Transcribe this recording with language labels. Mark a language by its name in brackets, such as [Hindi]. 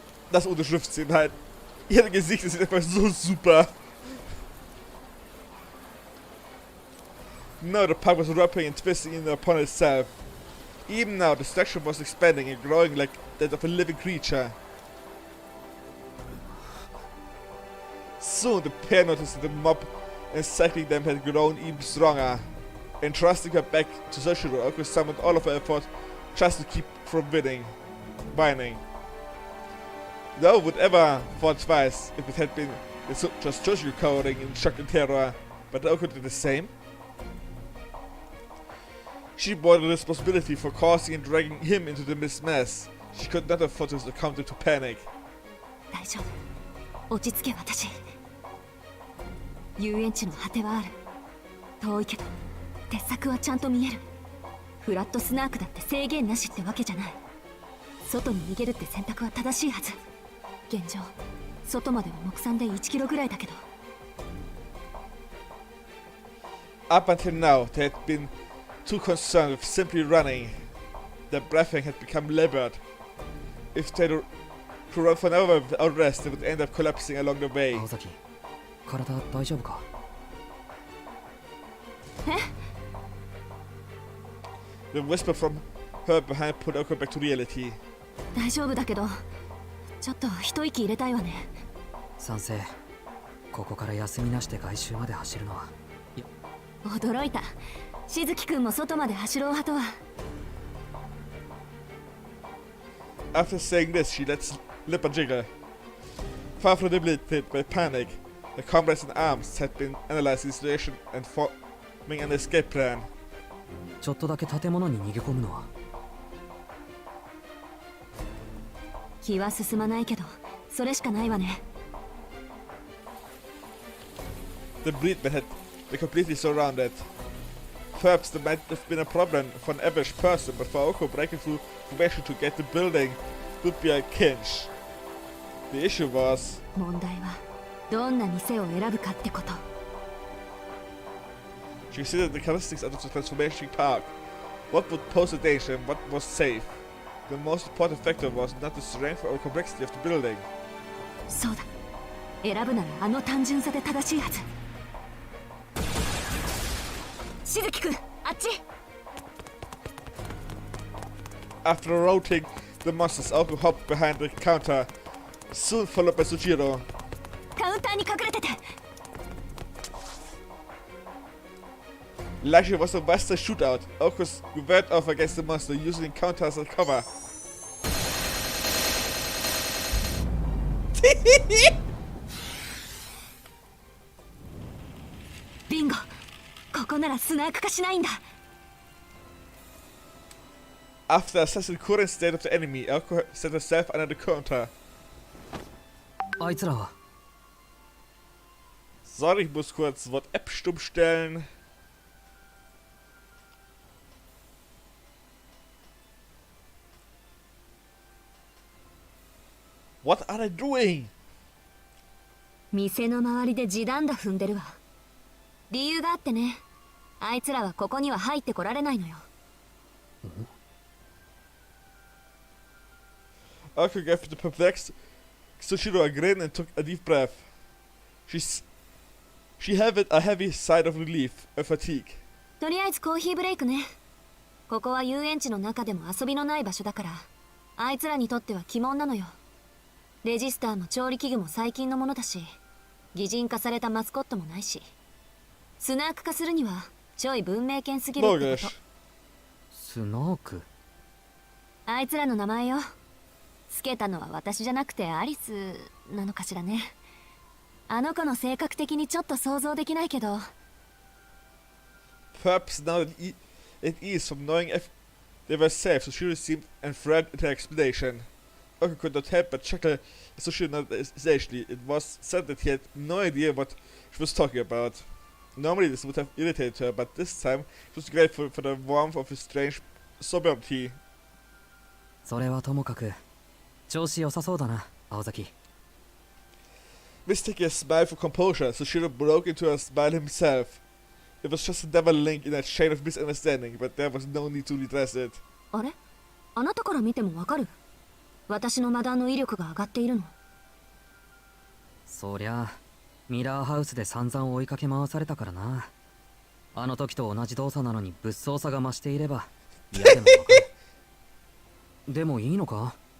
[German] Das Unterschriftsinn halt. Ihre Gesichter sind einfach so super. [English] Now the park was wrapping and twisting in upon itself. Even now the structure was expanding and growing like that of a living creature. Soon the pair noticed that the mob encircling them had grown even stronger. Entrusting her back to Soshiro, Aoko summoned all of her effort just to keep from whining. No one would ever thought twice if it had been just Soshiro cowering in shock and terror, but Aoko did the same. She bore the responsibility for causing and dragging him into the mess. She could not afford to succumb to panic. [Japanese] 大丈夫。落ち着け私。遊園地の果てはある。遠いけど鉄柵はちゃんと見える。フラットスナークだって制限なしってわけじゃない。外に逃げるって選択は正しいはず。現状外までは目算で1キロぐらいだけど。 [English] Up until now, they had been too concerned with simply running. Their breathing had become labored. If they could run for an hour without rest, they would end up collapsing along the way. [Japanese] 青崎、体大丈夫か。え [English] The whisper from her behind put Aoko back to reality. [Japanese] 大丈夫だけどちょっと一息入れたいわね。賛成。ここから休みなしで外周まで走るのは。驚いた。しずきくんも外まで走ろう派とは。 [English] After saying this, she let lip a jiggle. Far from debilitated by panic, the comrades in arms had been analyzing the situation and forming an escape plan. [Japanese] ちょっとだけ建物に逃げ込むのは。気は進まないけどそれしかないわね。 [English] The breedmen had been completely surrounded. Perhaps there might have been a problem for an average person, but for Aoko, breaking through formation to get the building would be a cinch. The issue was... [Japanese] 問題はどんな店を選ぶかってこと。 [English] She considered the characteristics of the transformation park. What would pose a danger and what was safe. The most important factor was not the strength or complexity of the building. [Japanese] そうだ。選ぶならあの単純さで正しいはず。しずきくん、あっち。 [English] After routing the monsters, Aoko hopped behind the counter, soon followed by Sojiro. [Japanese] カウンターに隠れてて。 [English] Like it was a Western shootout, Aoko squared off against the monster, using the counter as a cover. [Japanese] ビンゴ。ここならスナーク化しないんだ。 [English] After assessing the current state of the enemy, Aoko set herself under the counter. [Japanese] あいつらは [German] Sorry, ich muss kurz das Wort App stumm stellen. [English] What are they doing? [Japanese] 店の周りで地団打踏んでるわ。理由があってね。あいつらはここには入ってこられないのよ。 [English] Aoko gave the perplexed Tsushiro a grin and took a deep breath. She had a heavy sigh of relief, a fatigue. [Japanese] とりあえずコーヒーブレイクね。ここは遊園地の中でも遊びのない場所だから、あいつらにとっては鬼門なのよ。レジスターも調理器具も最近のものだし、擬人化されたマスコットもないし、スナーク化するにはちょい文明犬すぎるってこと。スナークあいつらの名前よ。つけたのは私じゃなくてアリスなのかしらね。あの子の性格的にちょっと想像できないけど。 [English] Perhaps now at ease from knowing if they were safe, Tsushiro seemed enthralled at her explanation. Aoko could not help but chuckle as Tsushiro nodded sagely. It was said that he had no idea what she was talking about. Normally this would have irritated her, but this time she was grateful for the warmth of his strange sobriety. [Japanese] それはともかく調子良さそうだな、青崎。 [English] Mistaking a smile for composure, Tsushiro broke into a smile himself. It was just another link in a chain of misunderstanding, but there was no need to redress it. [Japanese] あれ？あなたから見てもわかる？私のマダンの威力が上がっているの。そりゃミラーハウスで散々追いかけ回されたからな。あの時と同じ動作なのに物騒さが増していれば嫌でもわかる。でもいいのか？